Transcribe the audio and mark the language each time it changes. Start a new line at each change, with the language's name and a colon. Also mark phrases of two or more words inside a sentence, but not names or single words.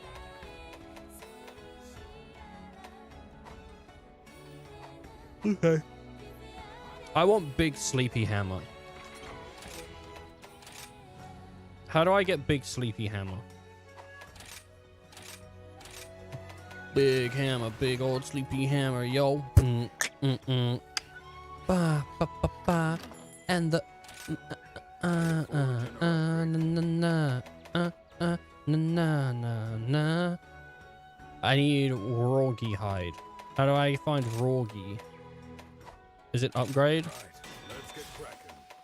English: Okay. I want big sleepy hammer. How do I get big sleepy hammer? Big hammer, big old sleepy hammer, yo. Ba ba ba ba, and the na na na. I need Rogi hide. How do I find Rogi? Is it upgrade? Right, let's get cracking.